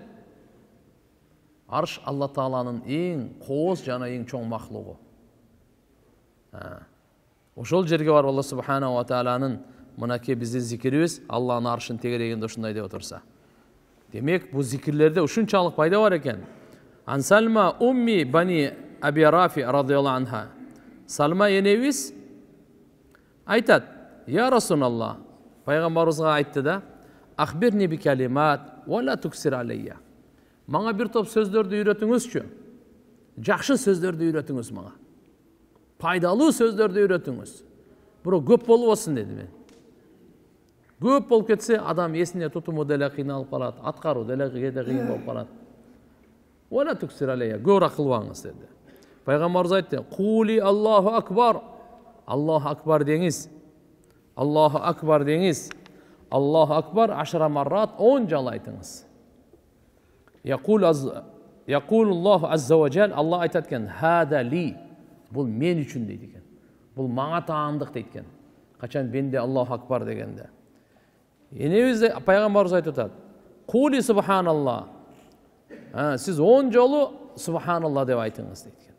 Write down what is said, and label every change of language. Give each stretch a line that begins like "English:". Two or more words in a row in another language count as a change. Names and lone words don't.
Kyrgyz: Арш Алла тааланын эң кооз жана эң чоң махлугу. Ошол жерге барып Алла субханаху ва тааланын мынакей биздин зикирибиз Алланын аршын тегерегинде ушундай деп отурса. Демек, бу зикирлерде ушунчалык пайда бар экен.
Arabic: عن سلمى أم بني أبي رافع رضي الله عنها.
Kyrgyz: Салма энебиз айтат:
Arabic: "يا رسول الله,
Kyrgyz: пайгамбарыбызга айтты да,
Arabic: أخبرني بكلمات ولا تكثر علي.
Kyrgyz: Мага бир топ сөздөрдү үйрөтүңүзчү. Жакшы сөздөрдү үйрөтүңүз мага. Пайдалуу сөздөрдү үйрөтүңүз. Бирок көп болбосун" деди мен. Көп болуп кетсе, адам эсине тутуму деле кыйналып калат, аткаруу деле кээде кыйын болуп калат.
Arabic: ولا تكثر علي,
Kyrgyz: көп кылбаңыз деди. Пайгамбарыбыз айтты:
Arabic: "قل الله أكبر." الله أكبر
Kyrgyz: деңиз.
Arabic: الله أكبر
Kyrgyz: деңиз.
Arabic: الله أكبر
Kyrgyz: 10 маррат 10 жолу айтыңыз.
Arabic: يقول الله عز وجل,
Kyrgyz: Алла айтат экен:
Arabic: "هذا لي."
Kyrgyz: Бул мен үчүн дейт экен. Бул мага таандык дейт экен. Качан менде
Arabic: الله أكبر
Kyrgyz: дегенде. Энебиз пайгамбарыбыз айтып атат:
Arabic: "قل سبحان الله."
Kyrgyz: Сиз 10 жолу субханаллах деп айтыңыз дейт экен.